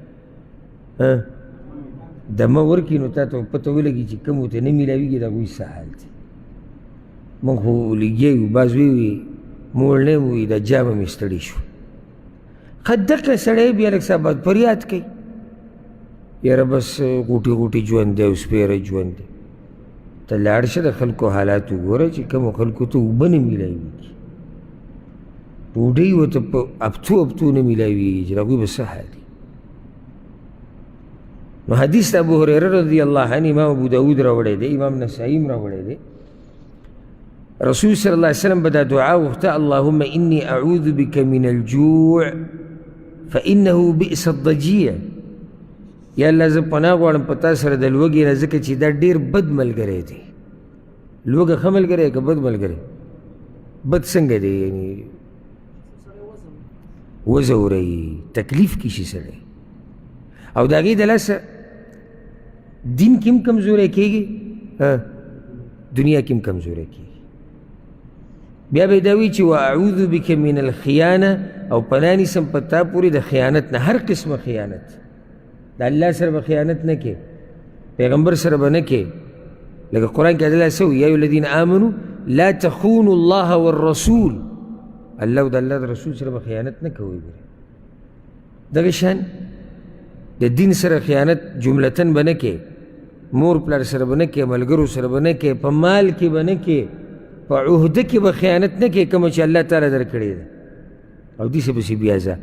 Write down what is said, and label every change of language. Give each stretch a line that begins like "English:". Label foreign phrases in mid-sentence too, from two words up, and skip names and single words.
Pashto: دمه ورکړي نو تا ته پته ولګي چې کوم ورته نه میلاویږي د هغوی څه حال دی موږ خو لګیا یو بعض ویوي موړ نه وي د جامه مې ستړي شو ښه دقه سړی بیا لږ څه بعد فریاد کوي یاره بس غوټې غوټې ژوند دی او سپېره ژوند دی ته لاړ شه د خلکو حالات وګوره چې کومو خلکو ته اوبه نه میلاویږي ډوډۍ ورته په هفتو نه میلاویږي چې د هغوی به څه حال دی نو حدیث د ابو هریره
Arabic: رضی الله عنه
Pashto: امام ابو داود راوړی دی امام نسائی هم راوړی دی رسول
Arabic: صلی الله علیه وسلم
Pashto: به دا دعا وغوښته
Arabic: اللهم انی اعوذ بک من الجوع فانه بئس الضجیع
Pashto: یا الله زه پناه غواړم په تا سره د لوږې نه ځکه چې دا ډېر بد ملګری دی لوږه ښه ملګری که بد ملګری؟ بد څنګه دی؟ یعنی وځوروي، تکلیف کې شي سړی، او د هغې د لاسه دین کې هم کمزوری کېږي، دنیا کې هم کمزوری کېږي. بیا به یې دا وایي چې
Arabic: واعوذ بک من الخیانه،
Pashto: او پناه نیسم په تا پورې د خیانت نه، هر قسمه خیانت. د الله سره به خیانت نه کې، پیغمبر سره به نه کې. لکه قرآن کې الله څه وایي؟
Arabic: یا ایها الذین آمنوا لا تخونوا الله والرسول،
Pashto: الله او د الله د رسول سره به خیانت نه کوئ. دغه شان د دین سره خیانت جملتن به نه کې، مور پلار سره به نه کې، ملګرو سره به نه کې، په مال کې به نه کې، په عهده کې به خیانت نه کې کومه چې الله تعالی درکړې ده، او دې څه پسې بیا ځه.